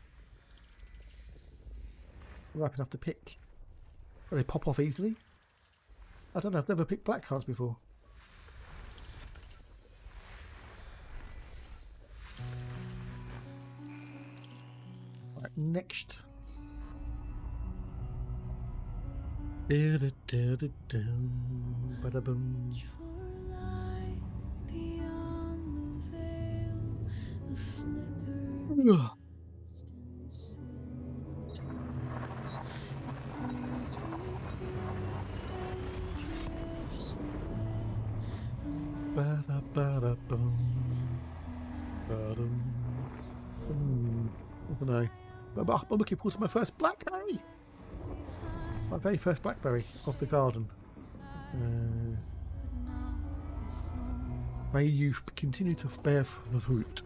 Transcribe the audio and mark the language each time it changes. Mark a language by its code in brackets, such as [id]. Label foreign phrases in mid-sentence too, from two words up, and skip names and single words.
[en] Ripe enough to pick. Will they pop off easily? I don't know. I've never picked black hearts before. Right, next. Ba-da-boom. Ugh. Ba-da-ba-da-boom. Ba-dum. I don't know. But I'm looking forward to my first blackberry. My very first blackberry off the garden. May you continue to bear the fruit.